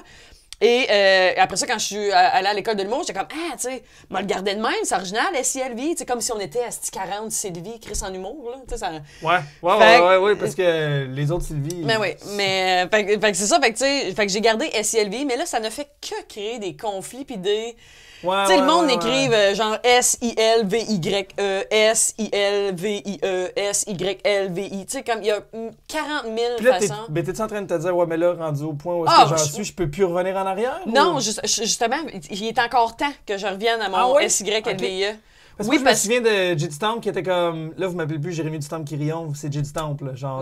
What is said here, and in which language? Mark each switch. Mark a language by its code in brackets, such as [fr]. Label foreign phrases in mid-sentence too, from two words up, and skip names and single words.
[fr] Et après ça, quand je suis allée à l'école de l'humour, j'étais comme, tu sais, moi le garder de même, c'est original, S-I-L-V-I, tu sais, comme si on était à Sti 40 Sylvie, Chris en humour, là, tu sais, ça... Ouais, parce que les autres Sylvie... Mais oui, mais, fait que c'est ça, fait que j'ai gardé S-I-L-V-I, mais là, ça ne fait que créer des conflits pis des... tu sais, le monde écrive genre S-I-L-V-Y-E, S-I-L-V-I-E, S-Y-L-V-I. Tu sais, comme il y a 40 000 façons. Mais t'es-tu en train de te dire, ouais, mais là, rendu au point où est-ce que j'en suis, je peux plus revenir en arrière? Non, justement, il est encore temps que je revienne à mon S-Y-L-V-I-E. Parce que Oui, moi, je me souviens de Jay du Temple qui était comme. Là, vous m'appelez plus Jérémy du Temple Quirillon, c'est Jay du Temple, genre